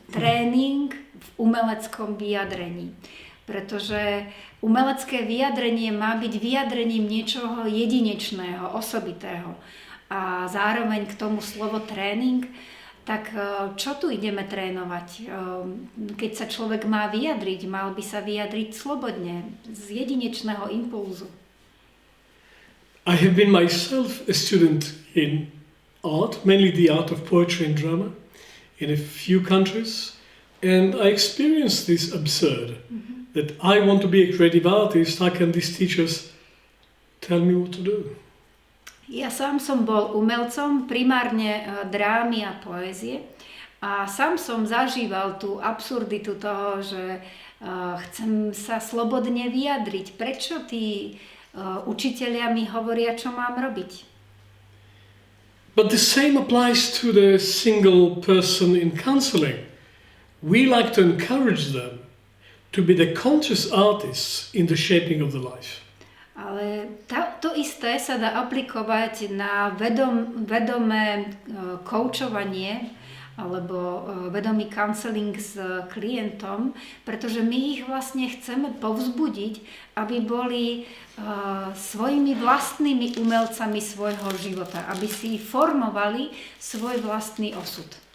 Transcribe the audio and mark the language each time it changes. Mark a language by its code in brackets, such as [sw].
[sk] Tréning v umeleckom vyjadrení. Pretože umelecké vyjadrenie má byť vyjadrením niečoho jedinečného, osobitého. A zároveň k tomu slovo tréning, tak čo tu ideme trénovať? Keď sa človek má vyjadriť, mal by sa vyjadriť slobodne, z jedinečného impulzu. [en] I have been myself a student in art, mainly the art of poetry and drama, in a few countries, and I experienced this absurd, that I want to be a creative artist, how can these teachers tell me what to do? [sk] Ja sám som bol umelcom primárne drámy a poézie a sám som zažíval tú absurditu toho, že chcem sa slobodne vyjadriť. Prečo tí učitelia mi hovoria, čo mám robiť? [en] But the same applies to the single person in counseling. We like to encourage them to be the conscious artists in the shaping of the life. [sk] Ale to isté sa dá aplikovať na vedomé koučovanie alebo vedomý counseling s klientom, pretože my ich vlastne chceme povzbudiť, aby boli svojimi vlastnými umelcami svojho života, aby si formovali svoj vlastný osud.